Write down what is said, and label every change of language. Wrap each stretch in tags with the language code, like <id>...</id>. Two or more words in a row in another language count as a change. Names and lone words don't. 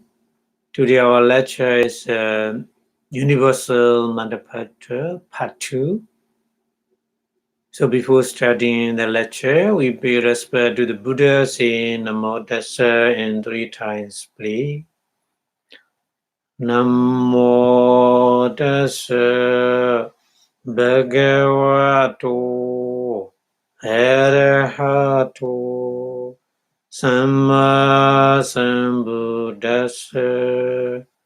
<en>Today our lecture is Universal Manifesto Part 2. So before starting the lecture, we pay respect to the Buddha saying</en> <pi>Namo Tassa</pi> <en>in 3 times, please.</en> <pi>Namo Tassa Bhagavato Arahato Samma Sambuddhassa</pi>